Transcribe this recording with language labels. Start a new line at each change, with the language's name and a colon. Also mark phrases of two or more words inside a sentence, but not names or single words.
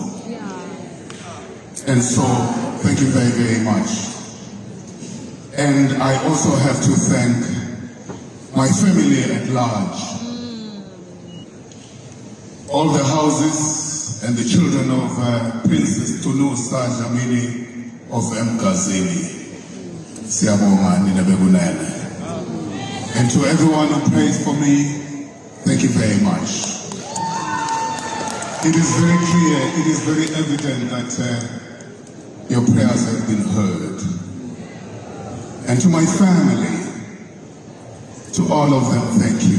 English: And so, thank you very, very much. And I also have to thank my family at large. All the houses and the children of Princess Tunu Sajamini of Mkazini.
Swati: Siyabonga nina bekunene.
English: And to everyone who prays for me, thank you very much. It is very clear, it is very evident that your prayers have been heard. And to my family, to all of them, thank you.